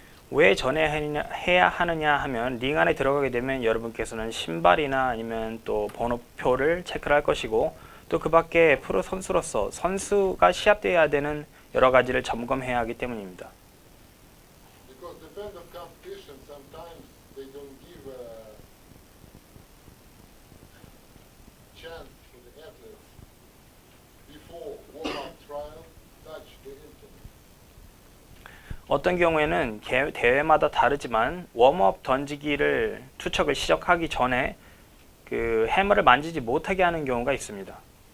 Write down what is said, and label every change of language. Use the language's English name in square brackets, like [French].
[Korean] 왜 전에 해야 하느냐 하면 링 안에 들어가게 되면 여러분께서는 신발이나 아니면 또 번호표를 체크를 할 것이고 또 그 밖에 프로 선수로서 선수가 시합되어야 되는 여러 가지를 점검해야 하기 때문입니다. [English] Because the kind of competition, sometimes they don't give a chance for the athletes before warm-up trial touch the internet. [Korean] 어떤 경우에는 대회마다 다르지만 웜업 던지기를 투척을 시작하기 전에 그 해머를 만지지 못하게 하는 경우가 있습니다.